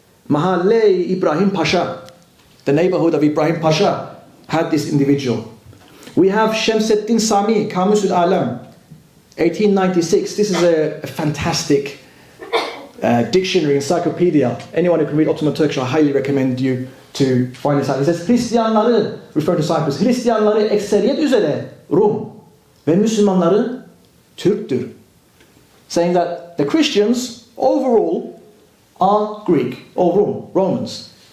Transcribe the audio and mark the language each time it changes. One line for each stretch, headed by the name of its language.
English: Mahalle Ibrahim Pasha, the neighborhood of Ibrahim Pasha, had this individual. We have Şemseddin Sami, Kamusul Alam, 1896. This is a fantastic dictionary, encyclopedia. Anyone who can read Ottoman Turkish, I highly recommend you to find this out. It says
Turkish: Hristiyanları,
English: referring to Cyprus,
Turkish: Hristiyanları ekseriyet üzere Rum ve Müslümanları Türktür.
English: Saying that the Christians overall are Greek or Romans.